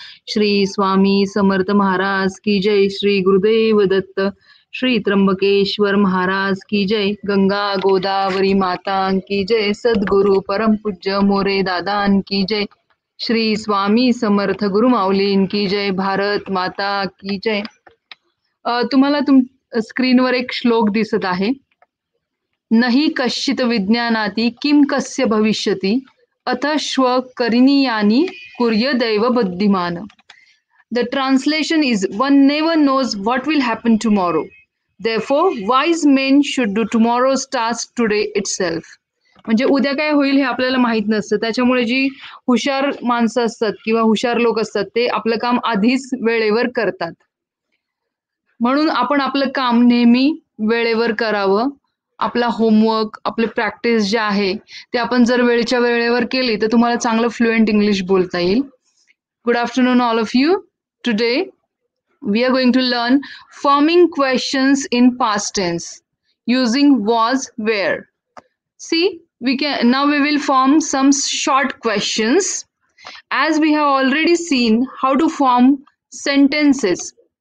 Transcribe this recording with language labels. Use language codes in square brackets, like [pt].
[hi] श्री स्वामी समर्थ महाराज की जय. श्री गुरुदेव दत्त. श्री त्र्यंबकेश्वर महाराज की जय. गंगा गोदावरी माता की जय. सद्गुरु परम पूज्य मोरे दादान की जय. श्री स्वामी समर्थ गुरु माऊलीन की जय. भारत माता की जय. [mr] तुम्हाला स्क्रीनवर एक श्लोक दिसत आहे. [sa] नहि कश्चित विज्ञानाति किम कस्य भविष्यति अथ श्व करिणीयानि कुर्य दैव बुद्धिमान. [en] The translation is, one never knows what will happen tomorrow. Therefore, wise men should do tomorrow's task today itself. [mr] म्हणजे उद्या काय होईल हे आपल्याला माहित नसतं. त्याच्यामुळे जी हुशार माणसं असतात किंवा हुशार लोक असतात ते आपलं काम आधीच वेळेवर करतात. म्हणून आपण आपलं काम नेहमी वेळेवर करावं. आपला होमवर्क, आपले प्रॅक्टिस जे आहे ते आपण जर वेळेच्या वेळेवर केली तर तुम्हाला चांगलं फ्लुएंट इंग्लिश बोलता येईल. [en] Good afternoon all of you. Today we are going to learn forming questions in past tense using was, where. See, now we will form some short questions as we have already seen how to form sentences.